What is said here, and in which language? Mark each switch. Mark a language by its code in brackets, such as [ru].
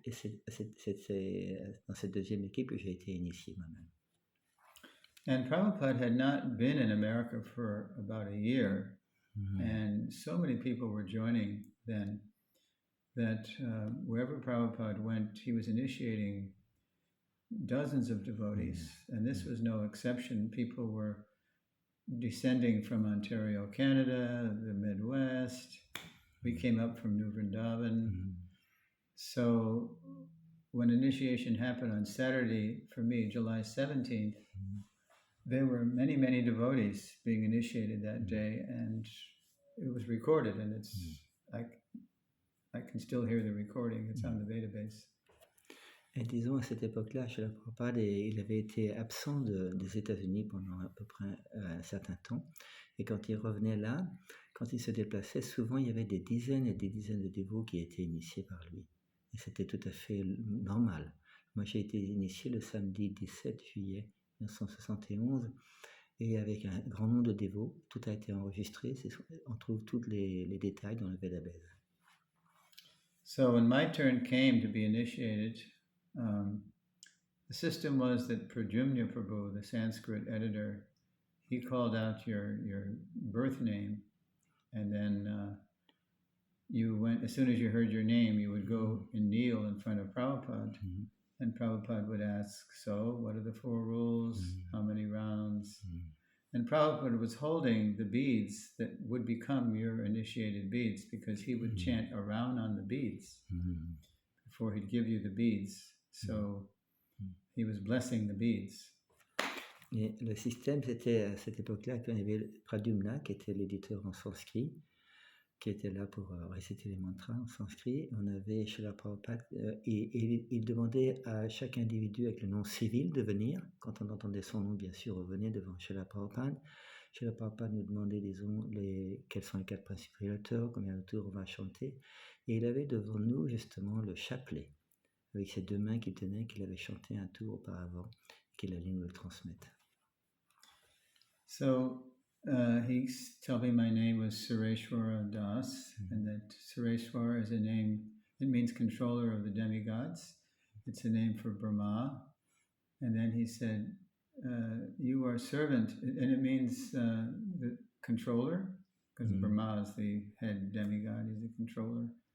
[fr] Et c'est dans cette deuxième équipe que j'ai été initié moi-même. [en] And Prabhupada had not been in America for about a year. And so many people were joining then that wherever Prabhupada went, he was initiating dozens of devotees. And this was no exception. People were descending from Ontario, Canada, the Midwest. We came up from New Vrindavan. So when initiation happened on Saturday, for me, July 17th, there were many, many devotees being initiated that day, and it was recorded, and it's I can still hear the recording. It's on the database. [fr] Et disons, à cette époque-là, Srila Prabhupada, il avait été absent des États-Unis pendant à peu près un certain temps. Et quand il revenait là, quand il se déplaçait, souvent il y avait des dizaines et des dizaines de dévots qui étaient initiés par lui. Et c'était tout à fait normal. Moi, j'ai été initié le samedi 17 juillet 1971, et avec un grand nombre de dévots. Tout a été enregistré. On trouve tous les détails dans le Vedabase. [en] So when my turn came to be initiated, the system was that Pradyumna Prabhu, the Sanskrit editor, he called out your birth name, and then you went, as soon as you heard your name, you would go and kneel in front of Prabhupada, and Prabhupada would ask, so what are the 4 rules? How many rounds? And Prabhupada was holding the beads that would become your initiated beads, because he would chant a round on the beads before he'd give you the beads. So he was blessing the beads. [fr] Et le système, c'était à cette époque-là qu'on avait Pradyumna, qui était l'éditeur en sanskrit, qui était là pour réciter les mantras en sanskrit. On avait Srila Prabhupada, et il demandait à chaque individu avec le nom civil de venir. Quand on entendait son nom, bien sûr, on venait devant Srila Prabhupada. Srila Prabhupada nous demandait, disons, quels sont les 4 principalement, combien de tours on va chanter. Et il avait devant nous, justement, le chapelet, avec ses 2 mains qu'il tenait, qu'il avait chanté un tour auparavant, qu'il allait nous le transmettre. [en] So he told me my name was Suresvara Das, and that Suresvara is a name, it means controller of the demigods. It's a name for Brahma. And then he said, you are servant, and it means the controller, because Brahma is the head demigod, he's the controller.